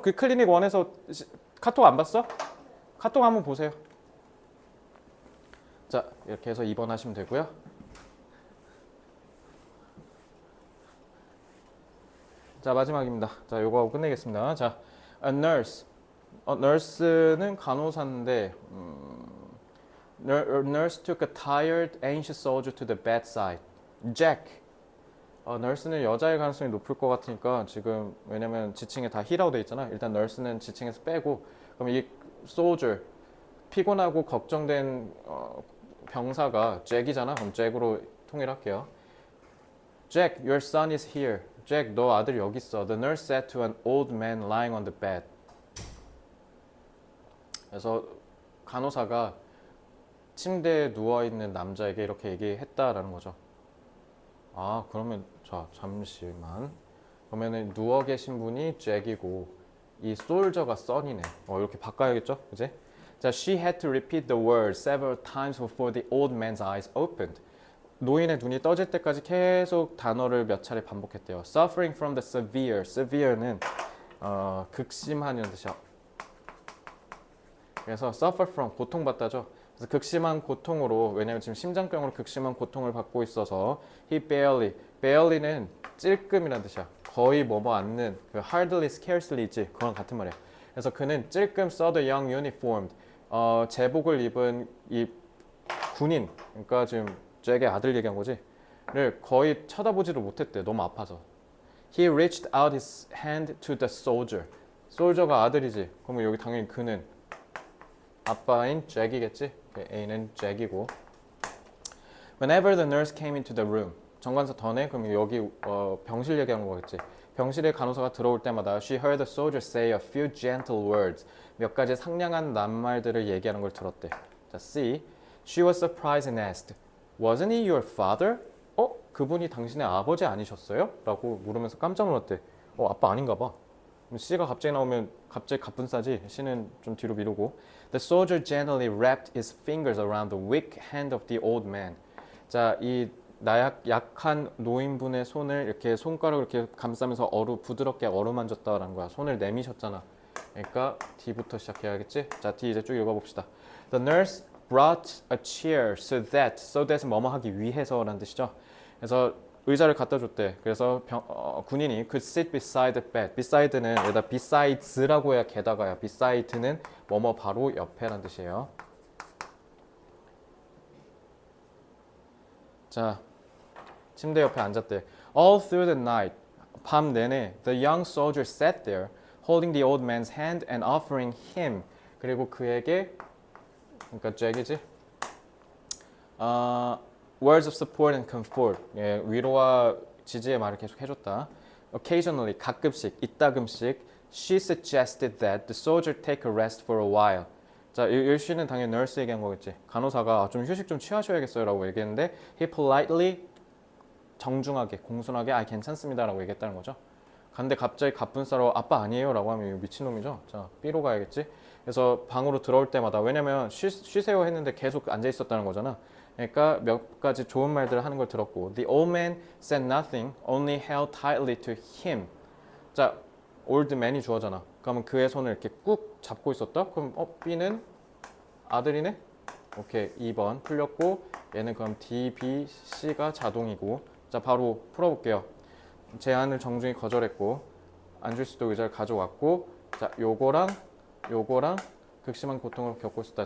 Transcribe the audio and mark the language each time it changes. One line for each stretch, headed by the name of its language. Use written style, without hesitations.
Korean: 그 클리닉 1에서 카톡 안 봤어? 카톡 한번 보세요. 자, 이렇게 해서 2번 하시면 되고요. 자, 마지막입니다. 자, 요거 하고 끝내겠습니다.
English: 자, a nurse. nurse는
Korean: 간호사인데
English: nurse took a tired, anxious soldier to the bedside. Jack.
Korean: nurse는 여자일 가능성이 높을 것 같으니까 지금 왜냐면 지칭에 다 he라고 돼 있잖아. 일단 nurse는 지칭에서 빼고 그럼 이 soldier 피곤하고 걱정된 병사가 Jack이잖아. 그럼 Jack으로 통일할게요.
English: Jack, your son is here.
Korean: Jack, 너 아들 여기 있어.
English: The nurse said to an old man lying on the bed.
Korean: 그래서 간호사가 침대에 누워있는 남자에게 이렇게 얘기했다라는 거죠. 그러면 자, 잠시만. 그러면은 누워 계신 분이 잭이고 이 솔저가 son이네. 이렇게 바꿔야겠죠? 그지?
English: 자, she had to repeat the word several times before the old man's eyes opened.
Korean: 노인의 눈이 떠질 때까지 계속 단어를 몇 차례 반복했대요.
English: Suffering from the severe.
Korean: severe는 극심한이라는 뜻이야. 그래서 suffer from 고통받다죠. 그래서 극심한 고통으로 왜냐면 지금 심장병으로 극심한 고통을 받고 있어서
English: he barely
Korean: 는 찔끔이라는 뜻이야. 거의 뭐뭐 않는 그 hardly scarcely지 그런 같은 말이야. 그래서 그는 찔끔
English: saw the young uniformed
Korean: 제복을 입은 이 군인 그러니까 지금 잭의 아들 얘기한 거지.를 거의 쳐다보지를 못했대. 너무 아파서.
English: He reached out his hand to the soldier.
Korean: soldier가 아들이지. 그러면 여기 당연히 그는 아빠인 잭이겠지. A는 잭이고.
English: Whenever the nurse came into the room.
Korean: 정관사 던에 그럼 여기 병실 얘기하는 거겠지. 병실에 간호사가 들어올 때마다
English: she heard the soldier say a few gentle words.
Korean: 몇 가지 상냥한 낱말들을 얘기하는 걸 들었대. 자, C.
English: She was surprised and asked, "Wasn't he your father?"
Korean: 그분이 당신의 아버지 아니셨어요? 라고 물으면서 깜짝 놀랐대. 아빠 아닌가 봐. C가 갑자기 나오면 갑자기 갑분싸지. C는 좀 뒤로 미루고.
English: The soldier gently wrapped his fingers around the weak hand of the old man.
Korean: 자, 이 약한 노인분의 손을 이렇게 손가락을 이렇게 감싸면서 부드럽게 어루만졌다라는 거야. 손을 내미셨잖아. 그러니까 D부터 시작해야겠지? 자, D 이제 쭉 읽어봅시다.
English: The nurse brought a chair so that은
Korean: 뭐뭐 하기 위해서라는 뜻이죠. 그래서 의자를 갖다 줬대. 그래서 군인이
English: could sit beside the bed.
Korean: beside는 여기다 besides라고 해야 게다가야. beside는 뭐뭐 바로 옆에란 뜻이에요. 자, 침대 옆에 앉았대.
English: All through the night,
Korean: 밤 내내
English: the young soldier sat there, holding the old man's hand and offering him.
Korean: 그리고 그에게, 그러니까 잭이지.
English: words of support and comfort.
Korean: 예, 위로와 지지의 말을 계속 해줬다.
English: Occasionally,
Korean: 가끔씩, 이따금씩,
English: she suggested that the soldier take a rest for a while.
Korean: 자, 이 she는 당연히 nurse 얘기한 거겠지. 간호사가 좀 휴식 좀 취하셔야겠어요 라고 얘기했는데
English: he politely
Korean: 정중하게, 공손하게 괜찮습니다 라고 얘기했다는 거죠. 근데 갑자기 갑분싸로 아빠 아니에요 라고 하면 이거 미친놈이죠. 자, B로 가야겠지. 그래서 방으로 들어올 때마다 왜냐면 쉬세요 했는데 계속 앉아 있었다는 거잖아. 그러니까 몇 가지 좋은 말들을 하는 걸 들었고
English: The old man said nothing, only held tightly to him.
Korean: 자, old man이 주어잖아. 그러면 그의 손을 이렇게 꾹 잡고 있었다. 그럼 B는 아들이네? 오케이, 2번 풀렸고 얘는 그럼 D, B, C가 자동이고 자, 바로 풀어볼게요. 제안을 정중히 거절했고 앉을 수도 의자를 가져왔고 자, 요거랑 극심한 고통을 겪고 있었다.